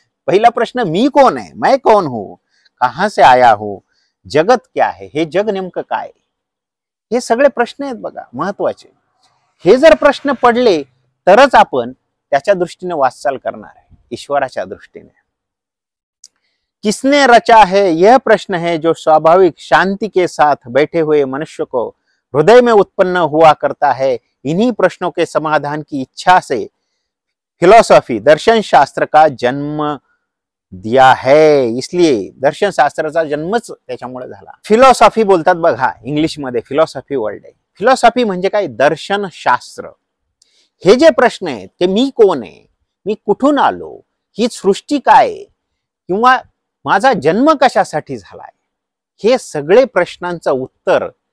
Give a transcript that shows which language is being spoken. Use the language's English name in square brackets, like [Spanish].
[Marathi] पहिला प्रश्न मी कोण आहे, [Hindi] मैं कौन हूं, कहां से आया हूं, जगत क्या है, [Marathi] हे जग नेमकं काय. हे सगळे प्रश्न आहेत बघा महत्वाचे. हे जर प्रश्न पडले तरच आपण त्याच्या दृष्टीने वाटचाल करणार आहे, ईश्वराच्या दृष्टीने. [Hindi] किसने रचा है यह प्रश्न है जो स्वाभाविक शांति के साथ बैठे हुए मनुष्य को हृदय में उत्पन्न हुआ करता है. इन्हीं प्रश्नों के समाधान की इच्छा से फिलॉसफी दर्शन शास्त्र का जन्म दिया है. [Marathi] इसलिए दर्शन शास्त्राचा जन्मच त्याच्यामुळे झाला. फिलॉसॉफी बोलतात बघा इंग्लिश मध्ये, फिलॉसॉफी वर्ड आहे. फिलॉसॉफी म्हणजे काय? दर्शन शास्त्र. हे जे प्रश्न आहेत ते मी कोण आहे, मी कुठून आलो, ही सृष्टी काय आहे, किंवा माझा जन्म कशासाठी झालाय, हे सगळे प्रश्नांचं उत्तर